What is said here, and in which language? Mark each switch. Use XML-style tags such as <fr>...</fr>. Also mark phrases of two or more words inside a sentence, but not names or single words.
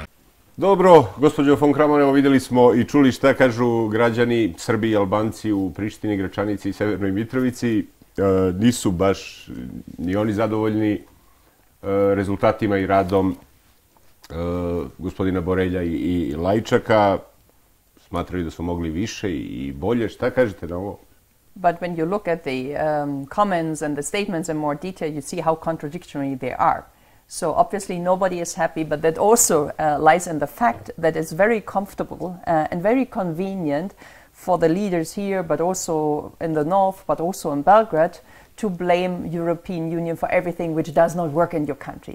<sr>Dobro, gospođo von Kramon, evo vidjeli smo i čuli šta kažu građani Srbi i Albanci u Prištini, Gračanici i Severnoj Mitrovici. Nisu baš ni oni zadovoljni rezultatima i radom gospodina Borelja i Lajčaka. Smatraju da su mogli više i bolje. Šta kažete na ovo?</sr> <en>But when you look at the comments and the statements in more detail, you see how contradictory they are. So obviously nobody is happy, but that also lies in the fact that it's very comfortable and very convenient for the leaders here, but also in the north, but also in Belgrade, to blame European Union for everything which does not work in your country.</en>